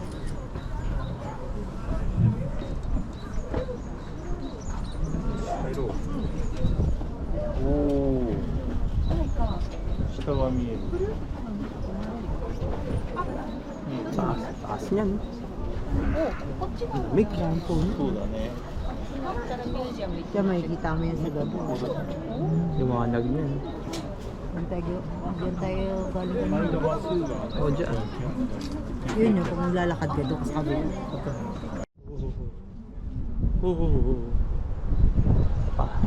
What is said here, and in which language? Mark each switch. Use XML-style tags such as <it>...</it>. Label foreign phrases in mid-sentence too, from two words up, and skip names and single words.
<ja>오. 下が見える.</ja> <tl>Taas niyan. Big yan po.</tl> <ja>そうだね.</ja> <tl>Kaya makikita mo yan sa gabi. Liwanag niyan. Diyan tayo galing. Oh, dyan. Yun yun, kung lalakad ka doon sa kabila. Pa.</tl>